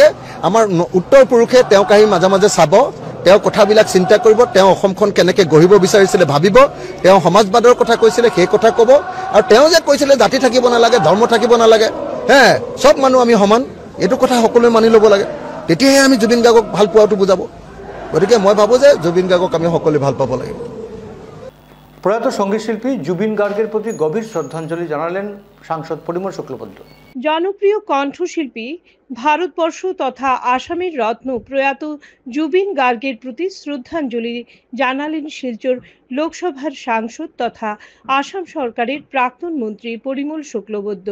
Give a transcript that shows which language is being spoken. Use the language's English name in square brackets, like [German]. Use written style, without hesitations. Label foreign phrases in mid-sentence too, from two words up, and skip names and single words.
[Assamese] আমাৰ উত্তৰ পুৰুষে তেওঁক আহি মাজে মাজে চাব, তেওঁ কথাবিলাক চিন্তা কৰিব, তেওঁ অসমখন কেনেকৈ গঢ়িব বিচাৰিছিলে ভাবিব, তেওঁ সমাজবাদৰ কথা কৈছিলে সেই কথা ক'ব। আৰু তেওঁ যে কৈছিলে জাতি থাকিব নালাগে, ধৰ্ম থাকিব নালাগে, চব মানুহ আমি সমান, এইটো কথা সকলোৱে মানি ল'ব লাগে। তেতিয়াহে আমি জুবিন গাৰ্গক ভাল পোৱাটো বুজাব। গতিকে মই ভাবো যে জুবিন গাৰ্গক আমি সকলোৱে ভাল পাব লাগিব। [Bangla] প্রয়াত সঙ্গীত শিল্পী জুবিন গার্গের প্রতি গভীর শ্রদ্ধাঞ্জলি জানালেন সাংসদ পরিমল শুক্লবৈদ্য। জনপ্রিয় কণ্ঠশিল্পী, ভারতবর্ষ তথা আসামের রত্ন প্রয়াত জুবিন গার্গের প্রতি শ্রদ্ধাঞ্জলি জানালেন শিলচর লোকসভার সাংসদ তথা আসাম সরকারের প্রাক্তন মন্ত্রী পরিমল শুক্লবৈদ্য।